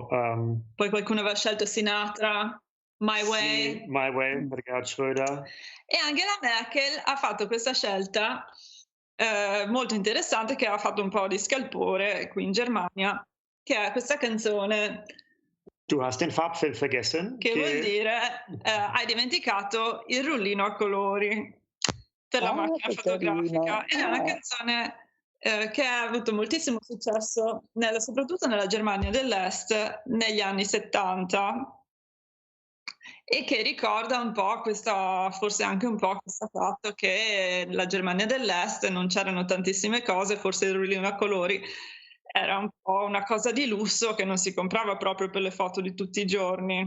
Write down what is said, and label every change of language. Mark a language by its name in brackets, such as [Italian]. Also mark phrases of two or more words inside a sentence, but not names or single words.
[Italian] Poi qualcuno aveva scelto Sinatra, My Way. Sì, My Way per Gerhard Schröder. E Angela Merkel ha fatto questa scelta molto interessante, che ha fatto un po' di scalpore qui in Germania, che è questa canzone... [German] Du hast den Farbfilm vergessen. [Italian] Che vuol dire hai dimenticato il rullino a colori per la macchina fotografica. Ed è una canzone che ha avuto moltissimo successo soprattutto nella Germania dell'Est negli anni 70, e che ricorda un po' forse anche un po' questo fatto che nella Germania dell'Est non c'erano tantissime cose, forse il rullino a colori era un po' una cosa di lusso che non si comprava proprio per le foto di tutti i giorni.